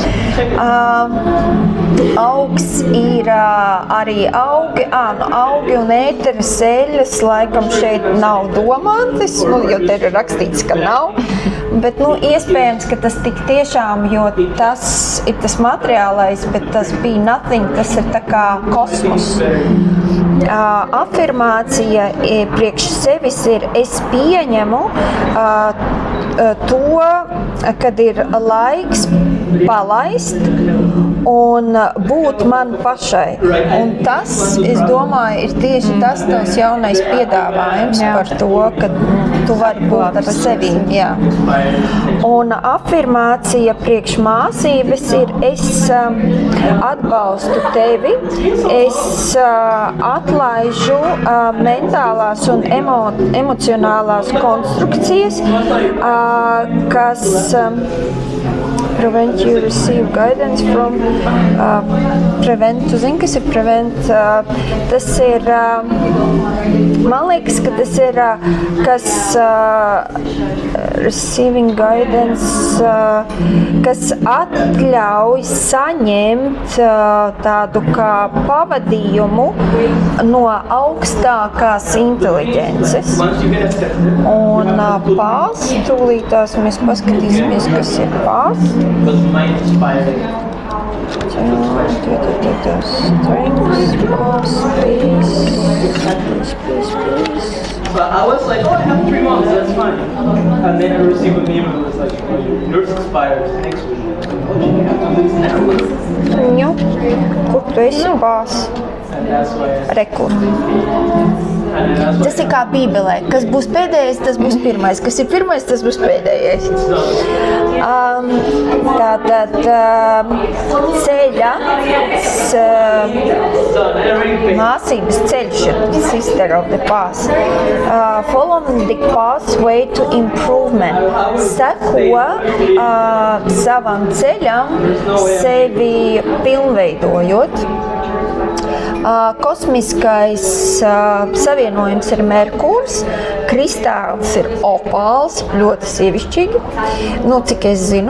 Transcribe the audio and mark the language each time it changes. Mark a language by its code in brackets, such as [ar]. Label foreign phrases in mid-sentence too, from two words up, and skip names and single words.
[lv] Augs ir arī augi, augi un ētera eļļas laikam šeit nav domātas, jo te ir rakstīts, ka nav. Bet, iespējams, ka tas tik tiešām, jo tas ir tas materiālais, bet tas [en] be nothing, [lv] tas ir tā kā kosmos. Afirmācija priekš sevis ir es pieņemu to, kad ir laiks palaist un būt man pašai. Un tas, es domāju, ir tieši tas tavs jaunais piedāvājums par to, ka tu vari būt ar sevi. Jā. Un afirmācija priekš māsības ir es atbalstu tevi, es atlaižu mentālās un emocionālās konstrukcijas, kas [en] prevent you receive guidance from prevent, [lv] tu zini, kas ir prevent, tas ir, man liekas, ka tas ir, kas [en] receiving guidance, [lv] kas atļauj saņemt tādu kā pavadījumu no augstākās inteliģences. Un pās, tūlītās mēs paskatīsimies, kas ir pās. [en] But I was like, oh, I have 3 months, that's fine. And then I received an email that was like, yours expires next week. Oh, you have to do this now? [lv] Kur tu esi pās? [en] And that's why [lv] Rekur. Tas ir kā Bībelē. Kas būs pēdējais, tas būs pirmais. Kas ir pirmais, tas būs pēdējais. Tātad ceļa, māsības ceļš ir Sister of the Path. [en] Following the pathway to improvement. [lv] Seko savam ceļam, sevi pilnveidojot. Kosmiskais savienojums ir Merkurs, kristāls ir opāls, ļoti sievišķīgi, cik es zinu.